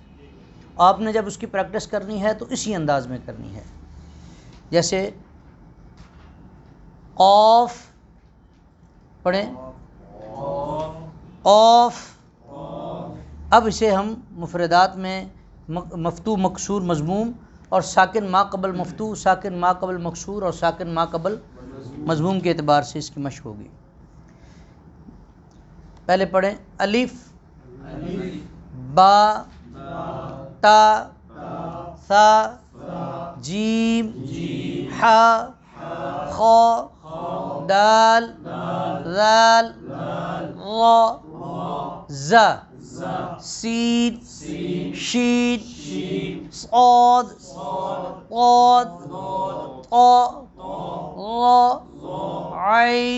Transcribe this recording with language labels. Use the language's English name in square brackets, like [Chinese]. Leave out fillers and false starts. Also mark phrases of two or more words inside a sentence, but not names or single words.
[Urdu] آپ نے جب اس کی پریکٹس کرنی ہے تو اسی انداز میں کرنی ہے. جیسے قوف پڑھیں، قوف. اب اسے ہم مفردات میں مفتوح مکسور مضموم اور ساکن ما قبل مفتوح، ساکن ما قبل مکسور اور ساکن ما قبل مضموم کے اعتبار سے اس کی مشق ہوگی. پہلے پڑھیں الف با تا ثا جیم حا خا دال ذال را زا سین شین صاد ضاد طا را عین.